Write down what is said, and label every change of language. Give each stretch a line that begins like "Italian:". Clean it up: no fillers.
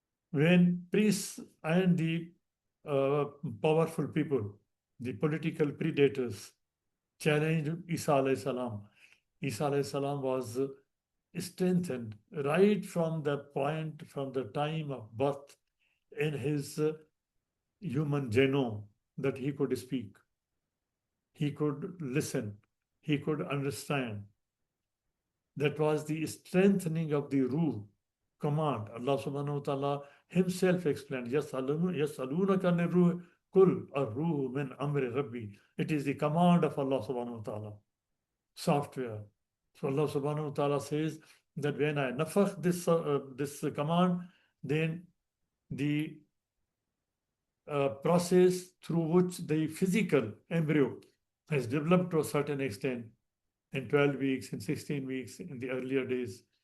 English: When priests and the powerful people, the political predators, challenged Isa alayhi salam, Isa alayhi salam was strengthened right from the point, from the time of birth in his human genome, that he could speak, he could listen, he could understand. That was the strengthening of the rule, command. Allah subhanahu wa ta'ala himself explained,
Arabic: يَسْأَلُونَكَ عَنِ الرُّوحِ قُلْ الرُّوحُ مِنْ أَمْرِ رَبِّي.
English: It is the command of Allah subhanahu wa ta'ala, software. So Allah subhanahu wa ta'ala says that when I nafakh this command, then the process through which the physical embryo has developed to a certain extent in 12 weeks, in 16 weeks, in the earlier days.